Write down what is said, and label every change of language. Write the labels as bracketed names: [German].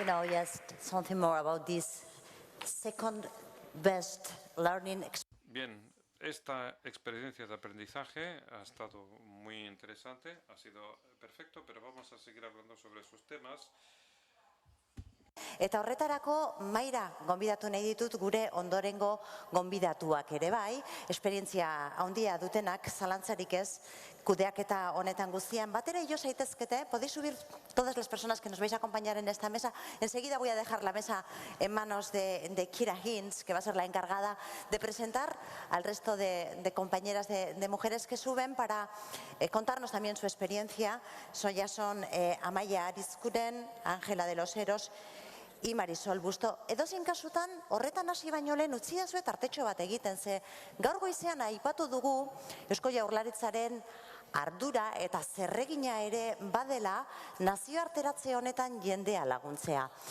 [English] Just something more about this second best learning experience. [Spanish] Bien, esta experiencia de aprendizaje ha estado muy interesante, ha sido perfecto, pero vamos a seguir hablando sobre esos temas. [Basque] Eta horretarako maira gonbidatu nahi ditut gure ondorengo gonbidatuak ere bai, esperientzia handia dutenak, zalantzarik ez, kudeaketa honetan guztian. Batera jo zaitezkete, [Spanish] podéis subir todas las personas que nos vais a acompañar en esta mesa. Enseguida voy a dejar la mesa en manos de Kira Hinz, que va a ser la encargada de presentar al resto de compañeras de mujeres que suben para contarnos también su experiencia. Ya son Amaia Arizkuren, Ángela de los Heros y Marisol Busto. [Basque] Edozein kasutan, horretan hasi baino lehen utziazue tartetxo bat egiten ze. Gaur goizean aipatu dugu Eusko Jaurlaritzaren ardura eta zerregina ere badela nazioarteratze honetan jendea laguntzea.